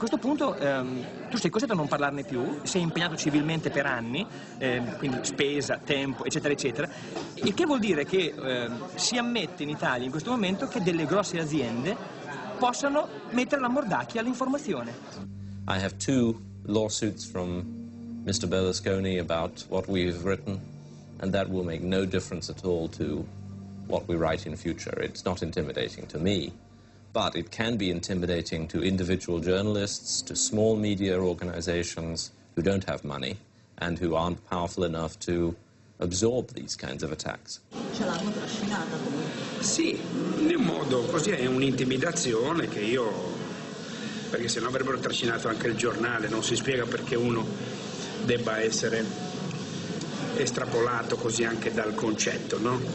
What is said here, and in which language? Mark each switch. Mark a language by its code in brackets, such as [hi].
[it] A questo punto tu sei costretto a non parlarne più, sei impegnato civilmente per anni, quindi spesa, tempo, eccetera, eccetera, il che vuol dire che si ammette in Italia in questo momento che delle grosse aziende possano mettere la mordacchia all'informazione. [en] I have 2 lawsuits from Mr. Berlusconi about what we've written, and that will make no difference at all to what we write in future. It's not intimidating to me, but it can be intimidating to individual journalists, to small media organizations who don't have money and who aren't powerful enough to absorb these kinds of attacks. [it] Ce l'hanno trascinata comunque. Sì, in un modo così è un'intimidazione che io... perché sennò avrebbero trascinato anche il giornale, non si spiega perché uno debba essere estrapolato così anche dal concetto, no?